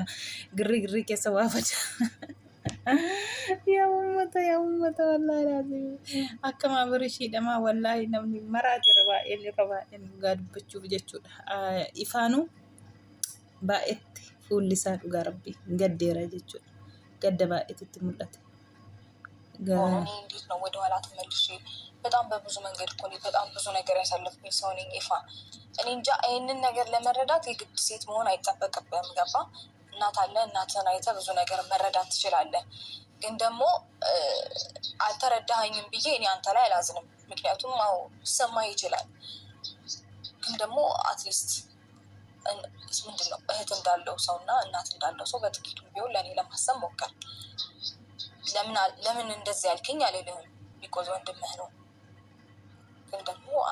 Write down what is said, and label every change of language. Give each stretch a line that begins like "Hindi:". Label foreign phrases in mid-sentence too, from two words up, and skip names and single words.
Oromo: Girgirrii keessa waa faca. Yaa uummata wallaahi akkama Abirishiidhamaa wallaahi namni maraati irra baay'een dhugaa dubbachuuf jechuudha. Ifaanuu baay'eetti fuulli isaa dhugaa rabbii gaddeera jechuudha. Gadda baay'eetti mul'ate.
Amharic: እንዴት ነው ወደ ኋላ ተመልሼ በጣም በብዙ መንገድ እኮ በጣም ብዙ ነገር ያሳለፍኩኝ ሰው ነኝ ይፋን። እኔ እንጃ ይህንን ነገር ለመረዳት የግድ ሴት መሆን አይጠበቅብህም። ገባ? እናት አለ። እናትህን አይተህ ብዙ ነገር መረዳት ትችላለህ። ግን ደግሞ አልተረዳኸኝም ብዬ እኔ አንተ ላይ አላዝንም። ምክንያቱም ሊሰማህ ይችላል። ግን ደግሞ
English: at least
Amharic: ምንድን ነው እህት እንዳለው ሰው እና እናት እንዳለው ሰው በጥቂቱ ቢሆን ለእኔ ለማሰብ ሞከር። ለምን እንደዚህ ያልከኝ አልልህም። ቢኮዝ ወንድምህ ነው። ግን ደግሞ